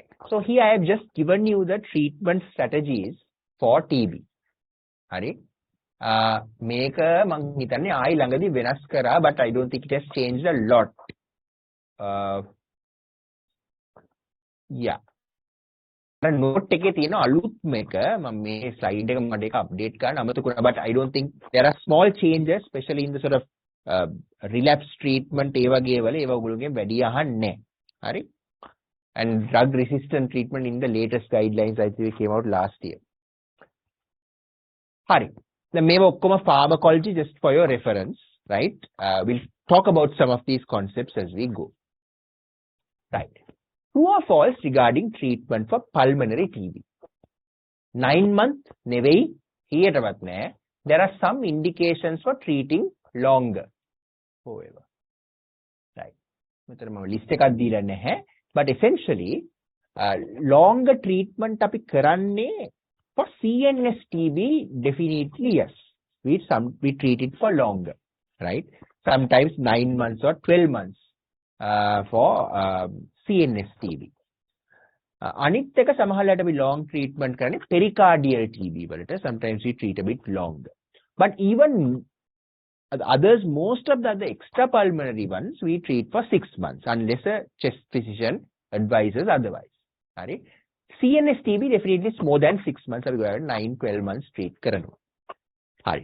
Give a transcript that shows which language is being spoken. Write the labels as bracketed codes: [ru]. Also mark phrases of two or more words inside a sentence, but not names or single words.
[en] So here I have just given you the treatment strategies for TB. Right. Make a mangitane I langadi venaskara, but I don't think it has changed a lot. Yeah. [si] Note එකේ තියෙන අලුත් මේක මම මේ slide එක මට ඒක update කරන්න අමතක වුණා, [en] but I don't think there are small changes, especially in the sort of relapse treatment [si] ඒ වගේ වල ඒව ඔයගොල්ලෝගෙන් වැඩි අහන්නේ නැහැ. හරි? [en] And drug resistant treatment in the latest guidelines I think came out last year. [si] හරි. දැන් මේව ඔක්කොම [en] pharmacology just for your reference, right? We'll talk about some of these concepts as we go. Right. True or false regarding treatment for pulmonary TB? [si] 9 months නෙවෙයි ඊටවත් නෑ. [en] There are some indications for treating longer. However, right. [si] මෙතන මම list එකක් දීලා නැහැ. [en] But essentially, longer treatment [si] අපි කරන්නේ [en] for CNS TB definitely yes. We treat it for longer, right? Sometimes 9 months or 12 months for CNS TB. [si] අනිත් එක සමහරවිට අපි [en] long treatment [si] කරන්නේ [en] pericardial TB [si] වලට. [en] Sometimes we treat a bit longer. But even others, most of the other extrapulmonary ones, we treat for 6 months unless a chest physician advises otherwise. Right? CNS TB definitely is more than 6 months. We have 9-12 months treat කරනවා. Right.